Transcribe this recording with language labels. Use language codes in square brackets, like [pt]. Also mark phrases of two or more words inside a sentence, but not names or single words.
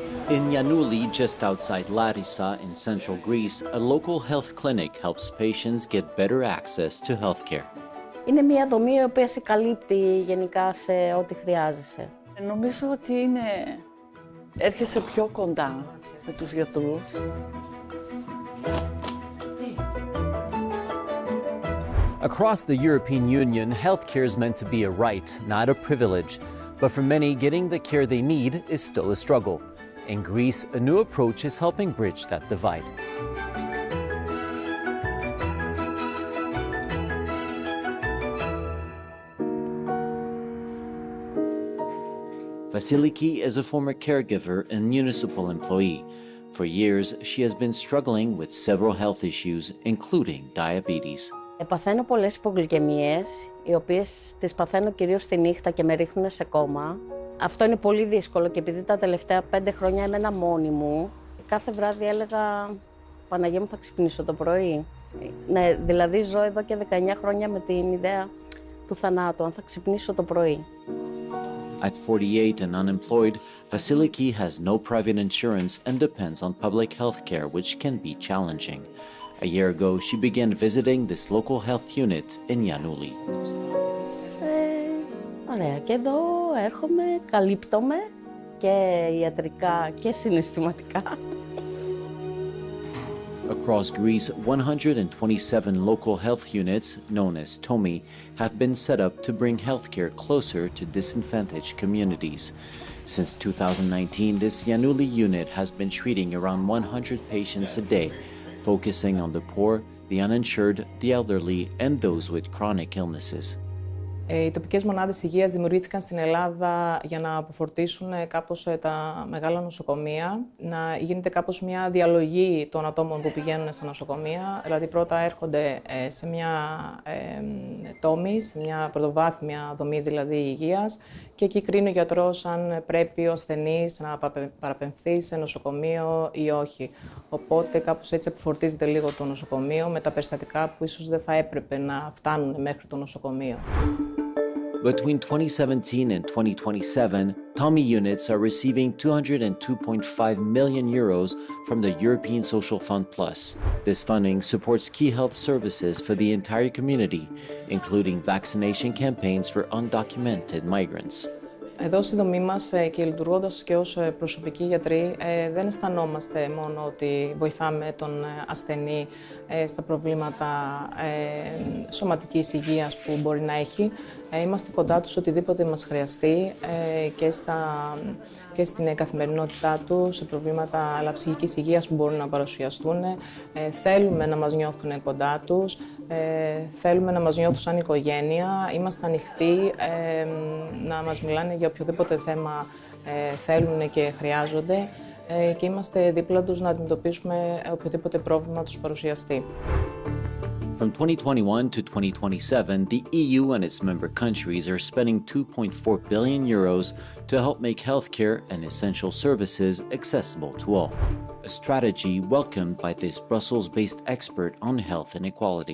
[en] In Yanouli, just outside Larissa in central Greece, a local health clinic helps patients get better access to healthcare. [el] Είναι μια δομή η οποία σε καλύπτει γενικά σε ό,τι χρειάζεσαι. Νομίζω ότι έρχεσαι πιο κοντά με τους γιατρούς. [en] Across the European Union, healthcare is meant to be a right, not a privilege. But for many, getting the care they need is still a struggle. In Greece, a new approach is helping bridge that divide. Vasiliki is a former caregiver and municipal employee. For years, she has been struggling with several health issues, including diabetes. [el] Παθαίνω πολλές υπογλυκαιμίες, οι οποίες τις παθαίνω κυρίως τη νύχτα και με ρίχνουν σε κόμμα. Αυτό είναι πολύ δύσκολο και επειδή τα τελευταία 5 χρόνια έμενα μόνη μου, κάθε βράδυ έλεγα «Παναγία μου, θα ξυπνήσω το πρωί». Ναι, δηλαδή ζω εδώ και 19 χρόνια με την ιδέα του θανάτου, αν θα ξυπνήσω το πρωί. [en] At 48 and unemployed, Vasiliki has no private insurance and depends on public health care, which can be challenging. A year ago, she began visiting this local health unit in Yanouli. [el] Ωραία, και εδώ έρχομαι, καλύπτομαι και ιατρικά και συναισθηματικά. [en] Across Greece, 127 local health units, known as TOMI, have been set up to bring healthcare closer to disadvantaged communities. Since 2019, this Yanouli unit has been treating around 100 patients a day, focusing on the poor, the uninsured, the elderly, and those with chronic illnesses. [el] Οι τοπικές μονάδες υγείας δημιουργήθηκαν στην Ελλάδα για να αποφορτήσουν κάπως τα μεγάλα νοσοκομεία, να γίνεται κάπως μια διαλογή των ατόμων που πηγαίνουν στα νοσοκομεία. Δηλαδή πρώτα έρχονται σε μια τόμη, σε μια πρωτοβάθμια δομή δηλαδή υγείας και εκεί κρίνει ο γιατρός αν πρέπει ο ασθενής να παραπεμφθεί σε νοσοκομείο ή όχι. Οπότε κάπως έτσι αποφορτίζεται λίγο το νοσοκομείο με τα περιστατικά που ίσως δεν θα έπρεπε να φτάνουν μέχρι το νοσοκομείο. [en] Between 2017 and 2027, TOMI units are receiving 202.5 million euros from the European Social Fund Plus. This funding supports key health services for the entire community, including vaccination campaigns for undocumented migrants. [el] Εδώ στη δομή μας και λειτουργώντας και ως προσωπικοί γιατροί, δεν αισθανόμαστε μόνο ότι βοηθάμε τον ασθενή στα προβλήματα σωματικής υγείας που μπορεί να έχει. Είμαστε κοντά τους οτιδήποτε μας χρειαστεί και στην καθημερινότητά του, σε προβλήματα αλλά ψυχικής υγείας που μπορούν να παρουσιαστούν. Θέλουμε να μας νιώθουν κοντά τους, θέλουμε να μας νιώθουν σαν οικογένεια. Είμαστε ανοιχτοί να μας μιλάνε για οποιοδήποτε θέμα θέλουν και χρειάζονται και είμαστε δίπλα τους να αντιμετωπίσουμε οποιοδήποτε πρόβλημα τους παρουσιαστεί. [en] From 2021 to 2027, the EU and its member countries are spending 2.4 billion euros to help make healthcare and essential services accessible to all. A strategy welcomed by this Brussels-based expert on health inequality.